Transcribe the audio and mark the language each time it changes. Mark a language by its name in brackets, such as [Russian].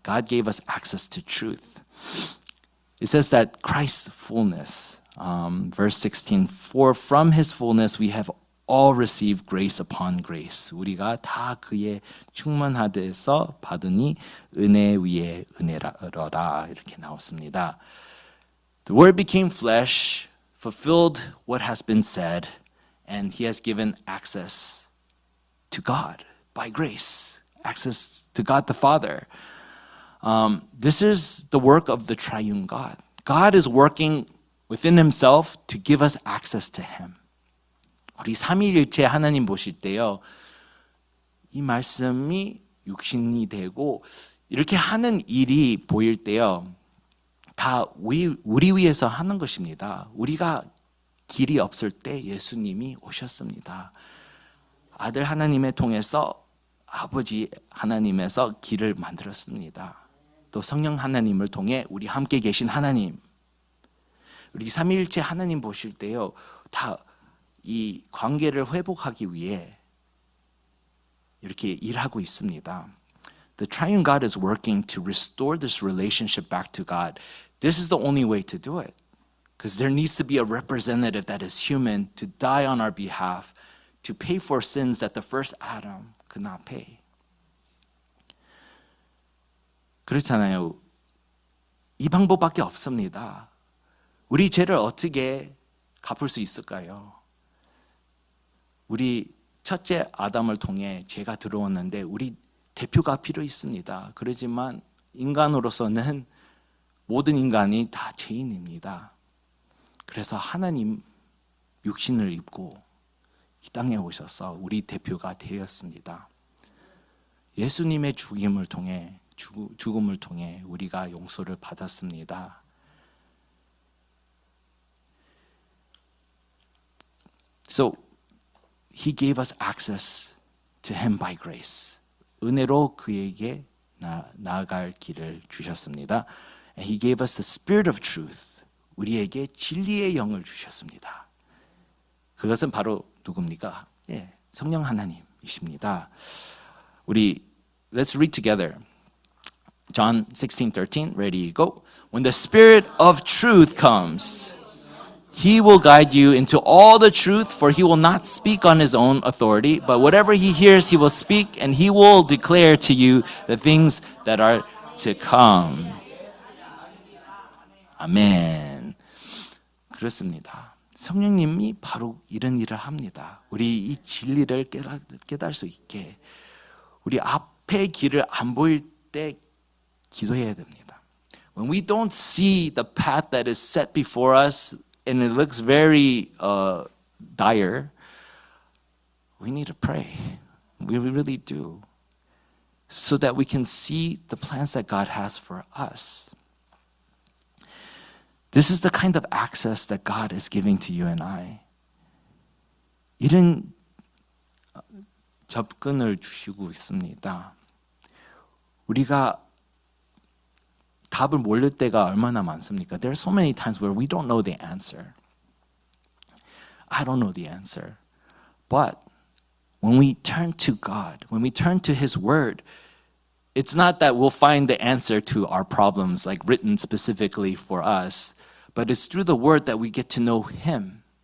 [English] God gave us access to truth. It says that Christ's fullness, verse 16, for from His fullness we have all received grace upon grace. [Korean] 우리가 다 그의 충만하대서 받으니 은혜 위에 은혜라라 이렇게 나왔습니다. [English] The Word became flesh, fulfilled what has been said, and He has given access to God by grace, access to God the Father. This is the work of the triune God. God is working within Himself to give us access to Him. [Korean] 우리 삼위일체 하나님 보실 때요, 이 말씀이 육신이 되고 이렇게 하는 일이 보일 때요, 다 우리 위해서 하는 것입니다. 우리가 길이 없을 때 예수님이 오셨습니다. 아들 하나님을 통해서 아버지 하나님에서 길을 만들었습니다. 또 성령 하나님을 통해 우리 함께 계신 하나님, 우리 삼위일체 하나님 보실 때요, 다 이 관계를 회복하기 위해 이렇게 일하고 있습니다. [English] The triune God is working to restore this relationship back to God. This is the only way to do it. Because there needs to be a representative that is human to die on our behalf, to pay for sins that the first Adam could not pay. [Korean] 그렇잖아요. 이 방법밖에 없습니다. 우리 죄를 어떻게 갚을 수 있을까요? 우리 첫째 아담을 통해 죄가 들어왔는데 우리 대표가 필요 있습니다. 그렇지만 인간으로서는 모든 인간이 다 죄인입니다. 그래서 하나님 육신을 입고 이 땅에 오셔서 우리 대표가 되었습니다. 예수님의 죽음을 통해 우리가 용서를 받았습니다. [English] So He gave us access to Him by grace. [Korean] 은혜로 그에게 나아갈 길을 주셨습니다. [English] And He gave us the Spirit of truth. [Korean] 우리에게 진리의 영을 주셨습니다. 그것은 바로 누굽니까? 성령 하나님이십니다. 우리 [English] Let's read together. John 16:13. Ready, go. When the Spirit of truth comes, He will guide you into all the truth, for He will not speak on His own authority, but whatever He hears, He will speak, and He will declare to you the things that are to come. [Korean] 아멘. 그렇습니다. 성령님이 바로 이런 일을 합니다. 우리 이 진리를 깨달을 수 있게 우리 앞의 길을 안 보일 때 기도해야 됩니다. [English] When we don't see the path that is set before us and it looks very dire, we need to pray. We really do. So that we can see the plans that God has for us. This is the kind of access that God is giving to you and I. [Korean] 이런 접근을 주시고 있습니다. 우리가 답을 모를 때가 얼마나 많습니까? [English] There are so many times where we don't know the answer. I don't know the answer. But when we turn to God, when we turn to His Word, it's not that we'll find the answer to our problems, like written specifically for us, but it's through the Word that we get to know Him.